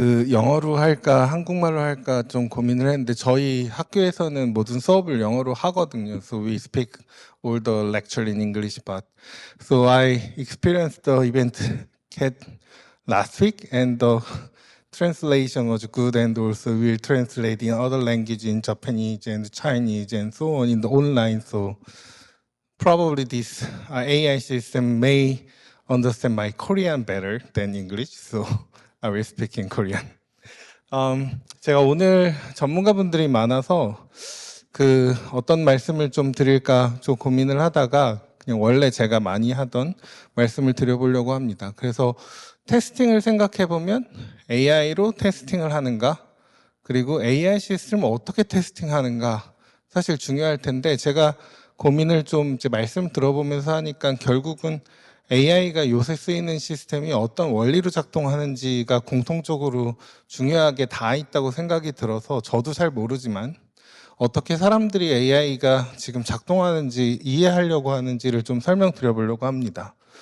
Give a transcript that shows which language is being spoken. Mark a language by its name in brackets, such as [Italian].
[Korean] 영어로 할까, 한국말로 할까 좀 고민을 했는데 저희 학교에서는 모든 수업을 영어로 하거든요. [English] So we speak all the lecture in English, but so I experienced the event cat last week, and the translation was good, and also we'll translate in other language, in Japanese and Chinese and so on in the online. So probably this AI system may understand my Korean better than English, so I will speak in Korean. [Korean] 제가 오늘 전문가분들이 많아서 어떤 말씀을 좀 드릴까 좀 고민을 하다가 그냥 원래 제가 많이 하던 말씀을 드려보려고 합니다. 그래서 테스팅을 생각해 보면 AI로 테스팅을 하는가, 그리고 AI 시스템을 어떻게 테스팅하는가 사실 중요할 텐데, 제가 고민을 좀 이제 말씀 들어보면서 하니까 결국은 AI가 요새 쓰이는 시스템이 어떤 원리로 작동하는지가 공통적으로 중요하게 다 있다고 생각이 들어서, 저도 잘 모르지만 어떻게 사람들이 AI가 지금 작동하는지 이해하려고 하는지를 좀 설명드려 보려고 합니다.